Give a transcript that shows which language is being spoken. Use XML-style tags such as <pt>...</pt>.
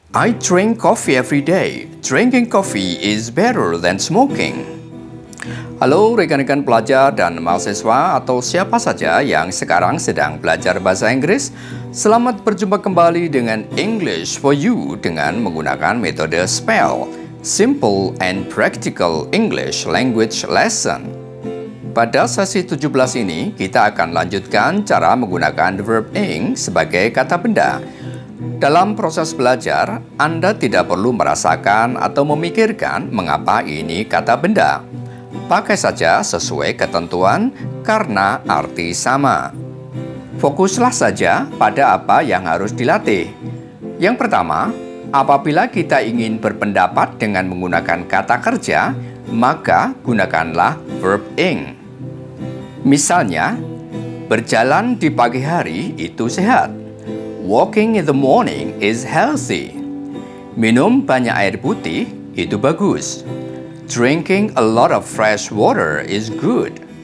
<en>I drink coffee every day. Drinking coffee is better than smoking.</en> <id>Halo rekan-rekan pelajar dan mahasiswa atau siapa saja yang sekarang sedang belajar bahasa Inggris. Selamat berjumpa kembali dengan English for You dengan menggunakan metode SPELL, Simple and Practical English Language Lesson. Pada sesi 17 ini, kita akan lanjutkan cara menggunakan verb ing sebagai kata benda. Dalam proses belajar, Anda tidak perlu merasakan atau memikirkan mengapa ini kata benda. Pakai saja sesuai ketentuan karena arti sama. Fokuslah saja pada apa yang harus dilatih. Yang pertama, apabila kita ingin berpendapat dengan menggunakan kata kerja, maka gunakanlah verb ing. Misalnya, berjalan di pagi hari itu sehat.</id> <en>Walking in the morning is healthy.</en> <id>Minum banyak air putih itu bagus.</id> <en>Drinking a lot of fresh water is good.</en>